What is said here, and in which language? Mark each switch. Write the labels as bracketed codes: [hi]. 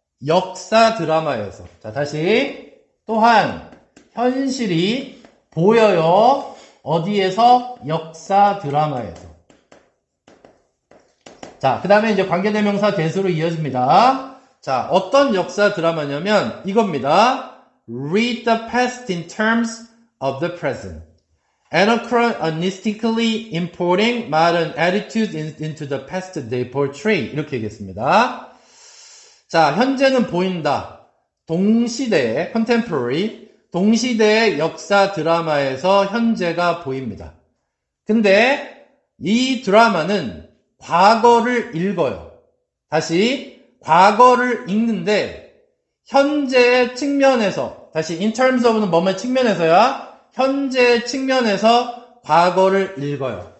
[ko] 역사 드라마에서. 자, 다시. 또한 현실이 보여요. 어디에서? 역사 드라마에서. 자, 그 다음에 이제 관계대명사 대수로 이어집니다. 자, 어떤 역사 드라마냐면 이겁니다. [en] Read the past in terms of the present. Anachronistically importing modern attitudes into the past they portray. [ko] 이렇게 얘기했습니다. 자, 현재는 보인다. 동시대의 contemporary, 동시대의 역사 드라마에서 현재가 보입니다. 근데 이 드라마는 과거를 읽어요. 다시 과거를 읽는데 현재의 측면에서 다시 [en] in terms of [ko] 는 뭐뭐 측면에서야 현재 측면에서 과거를 읽어요.